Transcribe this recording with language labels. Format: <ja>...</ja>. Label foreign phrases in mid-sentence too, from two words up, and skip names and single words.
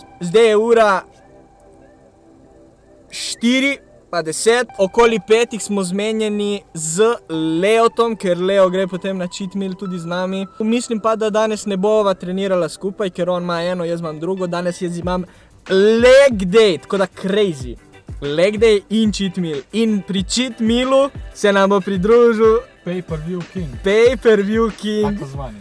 <sl>Zdaj je ura 4 pa 10, okoli 5 smo zmenjeni z Leotom, ker Leo gre potem na</sl> <en>cheat meal</en> <sl>tudi z nami. Mislim pa, da danes ne bova trenirala skupaj, ker on ima eno, jaz imam drugo, danes jaz imam</sl> <en>leg day,</en> <sl>tako da crazy.</sl> <en>Leg day</en> <sl>in</sl> <en>cheat meal.</en> <sl>In pri</sl> <en>cheat mealu</en> <sl>se nam bo pridružil</sl> <en>Pay-per-view king,</en> <sl>Tako zvani.</sl>